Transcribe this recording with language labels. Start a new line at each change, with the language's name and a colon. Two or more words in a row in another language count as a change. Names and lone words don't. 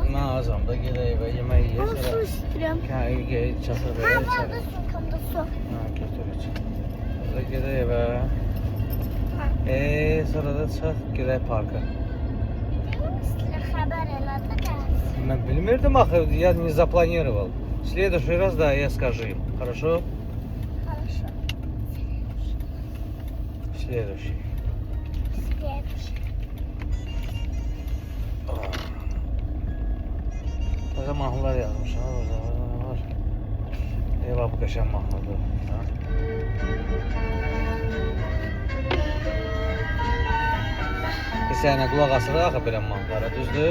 Azerbaijani: Mağazamda gedək və yemək yeyək.
Turkish: Ama su istiyorum.
Azerbaijani: Çatır Ha və vardı sukamda su. Ha, götür iç. Sonra gedək evə. Sonra da çıx, gedək parka. Sizə xəbər elədi gəlsin. Mən bilmirdim axı,
Russian: я не запланировал. В следующий раз, да, я скажу им. Хорошо? Хорошо. Следующий. Следующий.
Azerbaijani: Burada mahnılar yazmışam, orada var. Eyvah, bu qəşəng mahnıdır. Ha? Biz sənə qulaq asırıq axı belə mahnılara, düzdür?